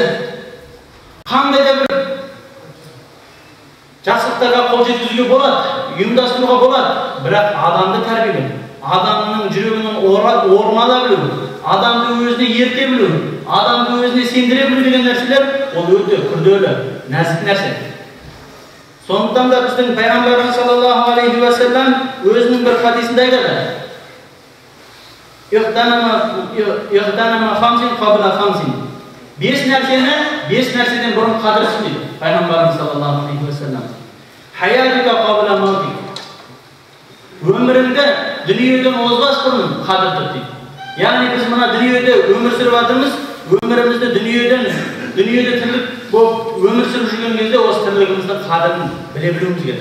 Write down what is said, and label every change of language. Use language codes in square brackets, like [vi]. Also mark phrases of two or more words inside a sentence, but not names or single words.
[kk] Қандай да бір жақсылықтарға қол жеткізуге болады, ұйымдастыруға болады, бірақ адамды тәрбиелеу, адамның жүрегінің ормала білу, адамды өзіне ерте білу, адамды өзіне сендіре білу деген нәрселер ол өте күрделі, нәзік нәрсе. Сондықтан да біздің пайғамбарымыз [ar] صلى الله عليه وسلم [kk] өзінің бір хадисінде айтады: [ar] "اغتنم خمسا قبل خمس". [kk] 5 нәрседен бұрын қадір тұт дейді пайғамбарымыз [ar] صلى الله عليه وسلم. حياتك قبل موتك. [kk] Өміріңді дүниеден озбас бұрын қадір тұт дейді. Яғни біз мына дүниеде өмір сүріп жатырмыз, өмірімізді дүниеде тірлік болып өмір сүріп жүрген кезде осы тірлігіміздің қадірін біле білуіміз керек.